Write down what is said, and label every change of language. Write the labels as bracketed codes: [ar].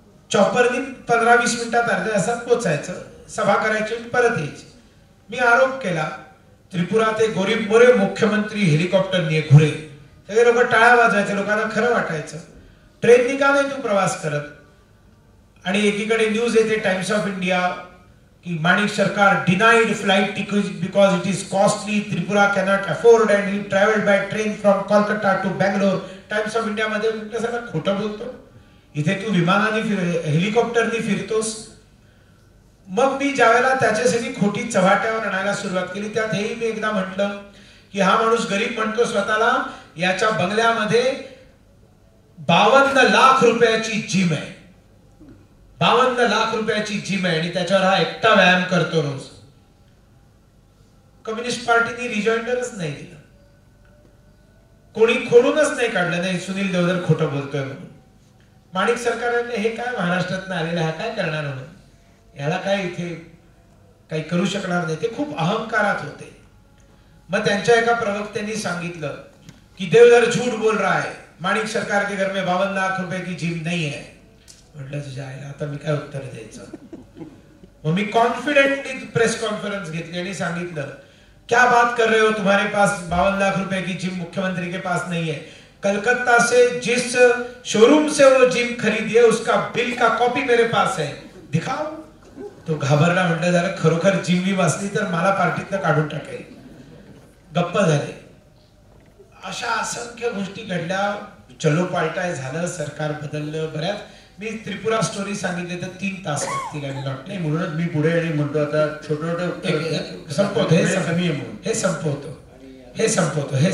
[mr] चॉपरनी 15-20 मिनिटात अर्ध्या तासात पोचायचं, सभा करायची, परत यायची. मी आरोप केला त्रिपुरा ते गरीब मोरे मुख्यमंत्री हेलिकॉप्टरनी घुरे. सगळे लोक टाळ्या वाजवायचे, लोकांना खरं वाटायचं. ट्रेननी का नाही तू प्रवास करत. आणि एकीकडे न्यूज येते [en] Times of India की Manik Sarkar denied flight tickets because it is costly, Tripura cannot afford and he traveled by train from Kolkata to Bangalore. [mr] Times of India मध्ये म्हटलं सगळं खोटं बोलतो. इथे तू विमानाने हेलिकॉप्टरनी फिरतोस. मग मी ज्यावेळेला त्याच्यासाठी खोटी चव्हाट्यावर आणायला सुरुवात केली त्यात हेही मी एकदा म्हटलं की हा माणूस गरीब म्हणतो स्वतःला, याच्या बंगल्यामध्ये 52 लाख रुपयाची जिम आहे. 52 लाख रुपयाची जिम आहे आणि त्याच्यावर हा एकटा व्यायाम करतो रोज. कम्युनिस्ट पार्टीने रिजॉइंडरच नाही दिलं, कोणी खोडूनच नाही काढलं. नाही सुनील देवधर खोटं बोलतोय म्हणून. माणिक सरकारने हे काय महाराष्ट्रात आलेलं, हा काय करणार म्हणून, याला काय इथे काही करू शकणार नाही. ते खूप अहंकारात होते. मग त्यांच्या एका प्रवक्त्यांनी सांगितलं की [hi] देवधर झूठ बोल रहा है, माणिक सरकार के घर में 52 लाख रुपए की जिम नहीं है. [mr] म्हटलं तुझ्या आईला आता मी काय उत्तर द्यायचं. मग मी कॉन्फिडेंटली प्रेस कॉन्फरन्स घेतली आणि सांगितलं [hi] क्या बात कर रहे हो, तुम्हारे पास 52 लाख रुपए की जिम मुख्यमंत्री के पास नहीं है. कलकत्ता से जिस शोरूम से वो जिम खरीदी है उसका बिल का कॉपी मेरे पास है, दिखाओ. [mr] तो घाबरला. म्हटलं जरा खरोखर जिम बी वाचली तर मला पार्टीतनं काढून टाकेल. गप्प झाले. अशा असंख्य गोष्टी घडल्या. चलो पालटाय झालं, सरकार बदललं. बऱ्याच मी त्रिपुरा स्टोरी सांगितली तर 3 तास लागतील आणि नाही म्हणूनच मी पुढे आणि म्हणतो आता छोटं